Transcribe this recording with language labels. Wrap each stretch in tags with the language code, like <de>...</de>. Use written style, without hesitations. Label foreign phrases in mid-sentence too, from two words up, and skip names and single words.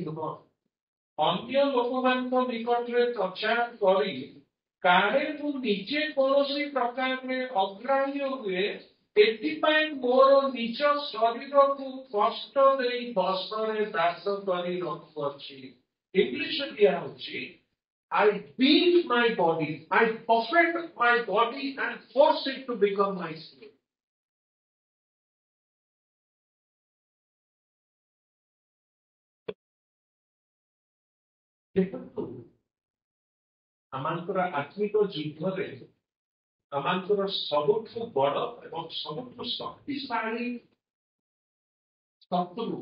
<or>ନୁହଁ ଅନ୍ୟ ଲୋକମାନଙ୍କ ନିକଟରେ ପ୍ରଚାର କରି କାଳେ ମୁଁ ନିଜେ କୌଣସି ପ୍ରକାରରେ ଅଗ୍ରାହ୍ୟ ହୁଏ ଏଥିପାଇଁ ମୋର ନିଜ ଶରୀରକୁ କଷ୍ଟ ଦେଇ ବସ୍ତ୍ରରେ ଦାସ କରି ରଖୁଅଛି ଇଂଲିଶରେ ଦିଆ ହେଉଛି</or> <en>I beat my body, I buffet my body and force it to become my slave.</en> <or>ଦେଖନ୍ତୁ ଆମଙ୍କର ଆତ୍ମିକ ଯୁଦ୍ଧରେ ଆମଙ୍କର ସବୁଠୁ ବଡ଼ ଏବଂ ସବୁଠୁ ଶକ୍ତିଶାଳୀ ଶତ୍ରୁ</or>